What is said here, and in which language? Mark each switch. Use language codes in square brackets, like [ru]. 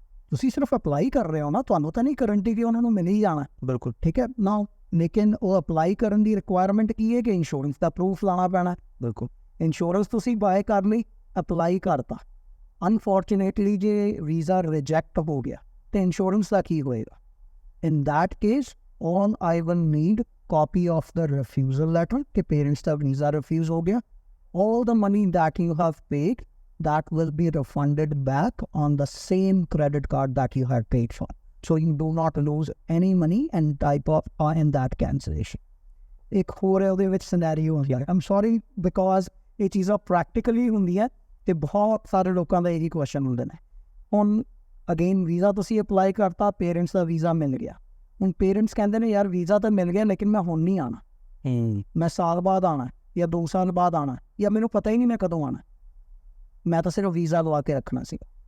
[pa] ਤੁਸੀਂ ਸਿਰਫ ਅਪਲਾਈ ਕਰ ਰਹੇ ਹੋ ਨਾ, ਤੁਹਾਨੂੰ ਤਾਂ ਨਹੀਂ ਗਰੰਟੀ ਕਿ ਉਹਨਾਂ ਨੂੰ ਮਿਲ ਹੀ ਜਾਣਾ, ਬਿਲਕੁਲ ਠੀਕ ਹੈ ਨਾ। ਲੇਕਿਨ ਉਹ ਅਪਲਾਈ ਕਰਨ ਦੀ ਰਿਕੁਆਇਰਮੈਂਟ ਕੀ ਹੈ ਕਿ ਇੰਸ਼ੋਰੈਂਸ ਦਾ ਪ੍ਰੂਫ ਲਾਣਾ ਪੈਣਾ। ਬਿਲਕੁਲ ਇੰਸ਼ੋਰੈਂਸ ਤੁਸੀਂ ਬਾਏ ਕਰ ਲਈ, ਅਪਲਾਈ ਕਰਤਾ, ਅਨਫੋਰਚੂਨੇਟਲੀ ਜੇ ਵੀਜ਼ਾ ਰਿਜੈਕਟ ਹੋ ਗਿਆ ਤੇ ਇੰਸ਼ੋਰੈਂਸ ਦਾ ਕੀ ਹੋਏਗਾ? [en] in that case all I will need copy of the refusal letter [hi] कि parents का visa refuse हो गया, [en] all the money that you have paid that will be refunded back on the same credit card that you had paid for, so you do not lose any money and type of in that cancellation। [pa] एक ਹੋਰ ਹੈ ਉਹਦੇ ਵਿੱਚ scenario ਹੁੰਦਾ ਹੈ, [en] I'm sorry because [pa] ਇਹ ਚੀਜ਼ਾਂ practically ਹੁੰਦੀਆਂ ਤੇ ਬਹੁਤ ਸਾਰੇ ਲੋਕਾਂ ਦਾ ਇਹੀ ਕੁਐਸਚਨ ਹੁੰਦੇ ਨੇ। ਹੁਣ ਅਗੇਨ ਵੀਜ਼ਾ ਤੁਸੀਂ ਅਪਲਾਈ ਕਰਤਾ, ਪੇਰੈਂਟਸ ਦਾ ਵੀਜ਼ਾ ਮਿਲ ਗਿਆ, ਹੁਣ ਪੇਰੈਂਟਸ ਕਹਿੰਦੇ ਨੇ ਯਾਰ ਵੀਜ਼ਾ ਤਾਂ ਮਿਲ ਗਿਆ ਲੇਕਿਨ ਮੈਂ ਹੁਣ ਨਹੀਂ ਆਣਾ, ਮੈਂ ਸਾਲ ਬਾਅਦ ਆਣਾ ਜਾਂ 2 ਸਾਲ ਬਾਅਦ ਆਣਾ, ਜਾਂ ਮੈਨੂੰ ਪਤਾ ਹੀ ਨਹੀਂ ਮੈਂ ਕਦੋਂ ਆਣਾ, ਮੈਂ ਤਾਂ ਸਿਰਫ ਵੀਜ਼ਾ ਲਵਾ ਕੇ ਰੱਖਣਾ ਸੀ।